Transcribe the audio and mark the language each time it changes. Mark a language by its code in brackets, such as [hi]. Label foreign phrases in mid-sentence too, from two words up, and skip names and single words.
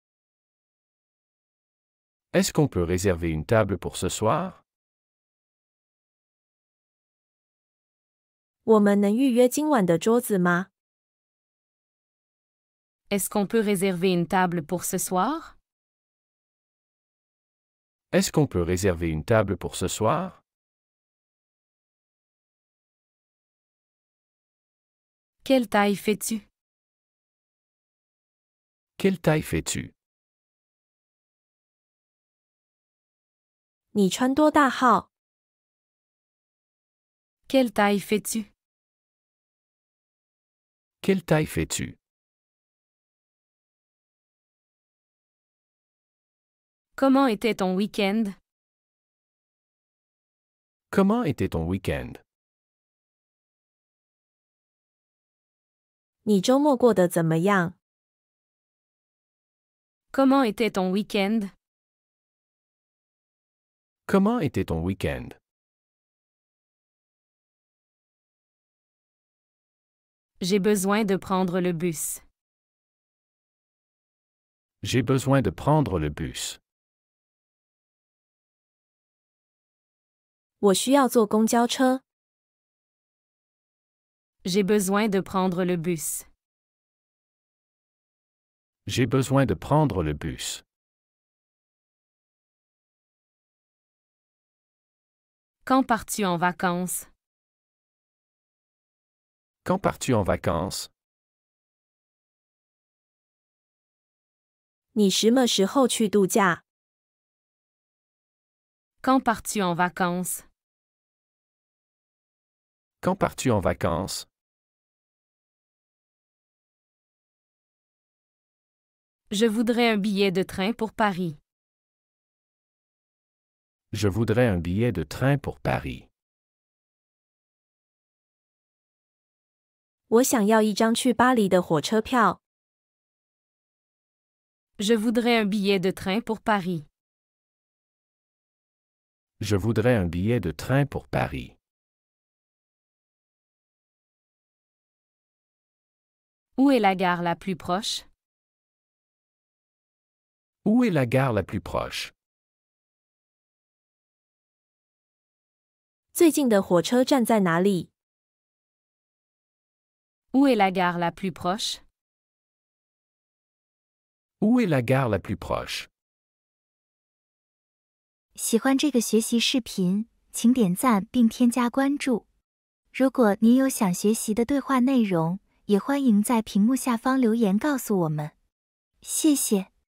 [fr] Est-ce qu'on peut réserver une table pour ce soir? [zh] 我们能预约今晚的桌子吗？ [fr] Est-ce qu'on peut réserver une table pour ce soir? Est-ce qu'on peut réserver une table pour ce soir? Quelle taille fais-tu? Quelle taille fais-tu? [zh] 你穿多大号？ [fr] Quelle taille fais-tu? Quelle taille fais-tu? Comment était ton week-end? Comment était ton week-end? [zh] 你周末过得怎么样？ [fr] Comment était ton week-end? Comment était ton week-end? J'ai besoin de prendre le bus. J'ai besoin de prendre le bus. [zh] 我需要坐公交车。 [fr] J'ai besoin de prendre le bus. J'ai besoin de prendre le bus. Quand pars-tu en vacances? Quand pars-tu en vacances? [zh] 你什么时候去度假？ [fr] Quand pars-tu en vacances? Quand pars-tu en vacances? Je voudrais un billet de train pour Paris. Je voudrais un billet de train pour Paris. [zh] 我想要一张去巴黎的火车票。 [fr] Je voudrais un billet de train pour Paris. Je voudrais un billet de train pour Paris. Où est la gare la plus proche? Où est la gare la plus proche? [zh] 最近的火车站在哪里？ [fr] Où est la gare la plus proche? Où est la gare la plus proche? [zh] 喜欢这个学习视频，请点赞并添加关注。如果您有想学习的对话内容，也欢迎在屏幕下方留言告诉我们。谢谢。